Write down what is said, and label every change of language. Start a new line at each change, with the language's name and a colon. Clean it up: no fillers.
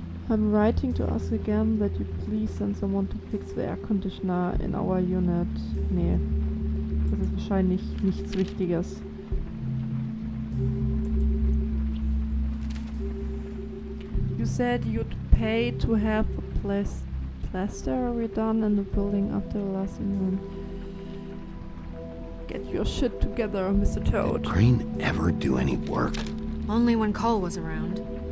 English: I'm writing to ask again that you please send someone to fix the air conditioner in our unit.
German: Nee, das ist wahrscheinlich nichts Wichtiges.
English: You said you'd pay to have a plaster redone in the building after the last incident. Get your shit together, Mr. Toad. Did Crane ever do any work? Only when Cole was around.